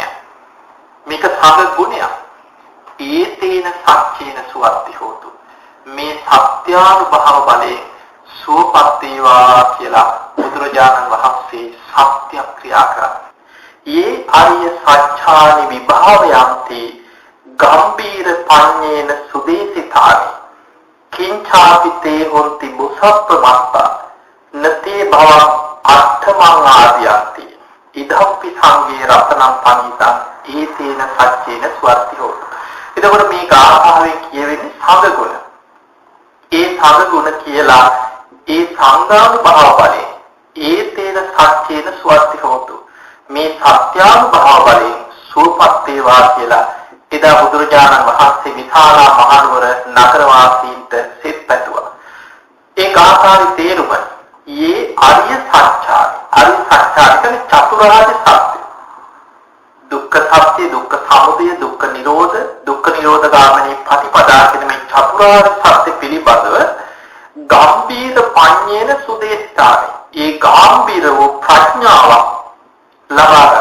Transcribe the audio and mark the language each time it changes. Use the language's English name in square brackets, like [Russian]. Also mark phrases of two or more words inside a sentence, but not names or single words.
[Sinhala] මේක සම ගුණයක්. [Pali] ඒතේන සච්චේන සුවත්ති හෝතු. [Sinhala] මේ සත්‍යානුභව බලයෙන් සුවපත් වේවා කියලා බුදුරජාණන් වහන්සේ සත්‍ය ක්‍රියා කරා. [Pali] යේ ආර්ය සත්‍යානි විභාවයන්ති ගම්බීර පඤ්ඤේන සුදේසිතානි කිංචාපිතේ හොන්ති බුසප්පමත්තා නතේ භව අට්ඨමං ආදියන්ති ඉදම්පි සංගේ රතනම් පනිතා ඒතේන සච්චේන සුවත්ති හෝතු. [Sinhala] එතකොට මේ ගාථාවේ කියවෙන්නේ සංගුණ. ඒ සංගුණ කියලා ඒ සංගානුභව බලයෙන් [Pali] ඒතේන සච්චේන සුවත්ති හෝතු. [Sinhala] මේ සත්‍යානුභව බලයෙන් සුවපත් වේවා කියලා එදා බුදුරජාණන් වහන්සේ විශාලා මහනුවර නගරවාසීන්ට සෙත් පැතුවා. ඒ ගාථාවේ තේරුම [Pali] යේ අරිය සත්‍යානි. අරිය සත්‍යානි [Sinhala] කියන්නේ චතුරාර්ය සත්‍ය. දුක්ඛ සත්‍ය, දුක්ඛ සමුදය, දුක්ඛ නිරෝධ, දුක්ඛ නිරෝධ ගාමිනී ප්‍රතිපදා කියන මේ චතුරාර්ය සත්‍ය පිළිබඳව [Pali] ගම්බීර පඤ්ඤේන සුදේශානි. [Sinhala] ඒ ගාම්බීර වූ ප්‍රඥාව ලබා ගන්න.